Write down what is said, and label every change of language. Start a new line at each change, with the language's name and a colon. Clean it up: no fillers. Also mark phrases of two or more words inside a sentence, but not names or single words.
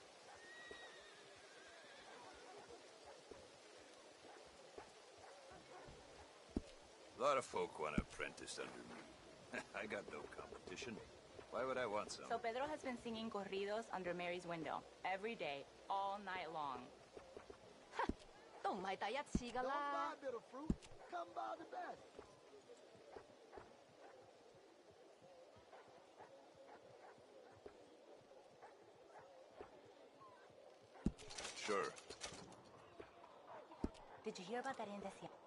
English: A lot of folk want to apprentice under me. I got no competition. Why would I want some? So Pedro has been singing corridos under Mary's window every day, all night long.
Cantonese: 都唔係第一次㗎
English: Don't 啦 buy。 bitter fruit. Come by the best. Sure. Did you hear about that Indecia?